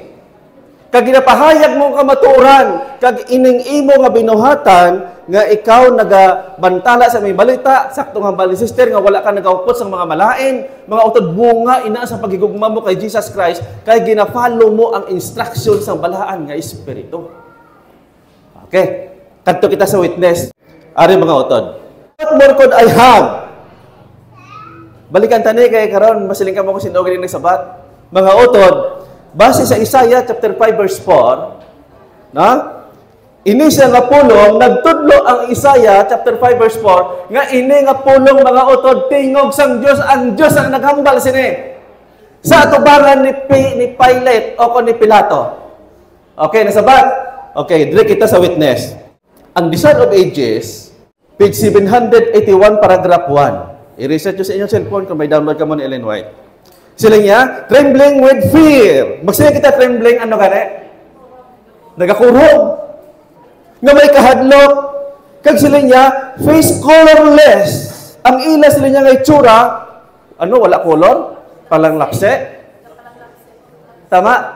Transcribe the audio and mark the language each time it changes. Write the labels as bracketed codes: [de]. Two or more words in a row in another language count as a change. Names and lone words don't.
[hil] Kag ginapahayag mo kamatuoran, kag ining imo nga binuhatan nga ikaw nagabantala sa may balita, saktong hambal ni sister nga wala ka nagaupot sa mga malain, mga utod bunga ina sa pagigugma mo kay Jesus Christ, kay gina-follow mo ang instruction sa balaan nga espiritu. Okay, kadto kita sa witness. Ari mga utod. [en] What more could I have? [hil] Balikan tani kay karon masiling ka mo ko sinog ni sabat. Mga utod, base sa Isaiah chapter 5 verse 4, na ini siya nga pulong, nagtudlo ang Isaiah chapter 5 verse 4, nga ini nga pulong mga utod, tingog sang Diyos, ang Diyos ang naghambal sini. Sa atubangan ni Pilate o ni Pilato. Okay, nasabat? Okay, dire kita sa witness. Ang Design of Ages, page 781, paragraph 1. I-reset nyo sa inyong cellphone kung may download ka mo ni Ellen White. Sila niya, [en] trembling with fear. [hil] Magsaya kita trembling, ano gani? Nagakurog. Nga may kahadlok. Kag sila niya, [en] face colorless. [hil] Ang ila sila niya nga itsura, ano, wala color? Palang lapse. Tama?